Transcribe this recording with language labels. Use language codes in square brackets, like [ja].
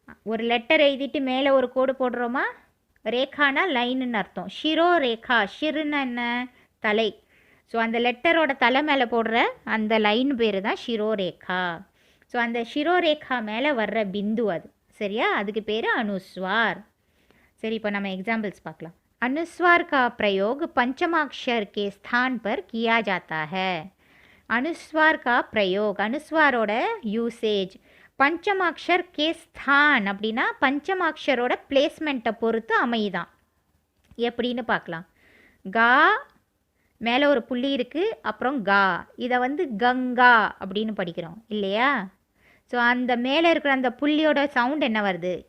[ta] ஒரு லெட்டர் எழுதிட்டு மேலே ஒரு கோடு போடுறோமா? ரேகானா லைனுன்னு அர்த்தம். ஷிரோரேகா, ஷிருன்னா என்ன? தலை. ஸோ அந்த லெட்டரோட தலை மேலே போடுற அந்த லைன் பேர் தான் ஷிரோரேகா. ஸோ அந்த ஷிரோரேகா மேலே வர்ற பிந்து அது. சரியா? அதுக்கு பேர் அனுஸ்வார். சரி, இப்போ நம்ம எக்ஸாம்பிள்ஸ் பார்க்கலாம். [hi] अनुस्वार का प्रयोग पंचमाक्षर के स्थान पर किया जाता है. अनुस्वार का प्रयोग, [ta] अनुस्वारोட யூசேஜ் [hi] பஞ்சமாக்ஷர் கே ஸ்தான் [ta] அப்படின்னா பஞ்சமாக்ஷரோட பிளேஸ்மெண்ட்டை பொறுத்து அமையுதான். எப்படின்னு பார்க்கலாம். கா மேலே ஒரு புள்ளி இருக்குது, அப்புறம் கா. இதை வந்து கங்கா அப்படின்னு படிக்கிறோம் இல்லையா? ஸோ அந்த மேலே இருக்கிற அந்த புள்ளியோட சவுண்ட் என்ன வருது?